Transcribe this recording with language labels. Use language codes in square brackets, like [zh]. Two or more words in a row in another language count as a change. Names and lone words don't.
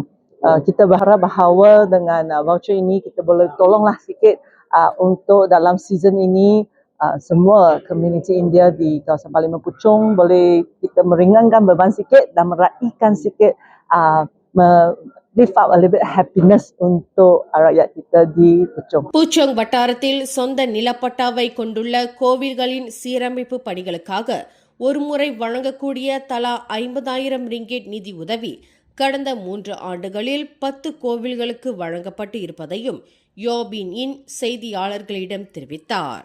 [ms] Kita berharap bahawa dengan voucher ini kita boleh tolonglah sikit untuk dalam season ini semua komuniti India di kawasan Parlimen Puchong boleh kita meringankan beban sikit dan meraihkan sikit [en] lift up a little bit happiness [ms] untuk rakyat kita di Puchong. [ta] பூச்சோங் வட்டாரத்தில் சொந்த நிலப்பட்டாவை கொண்டுள்ள கோவில்களின் சீரமைப்பு பணிகளுக்காக ஒருமுறை வழங்கக்கூடிய தலா 50,000 ரிங்கெட் நிதி உதவி கடந்த 3 ஆண்டுகளில் 10 கோவில்களுக்கு வழங்கப்பட்டு இருப்பதையும் யோ பி இன் செய்தியாளர்களிடம் தெரிவித்தார்.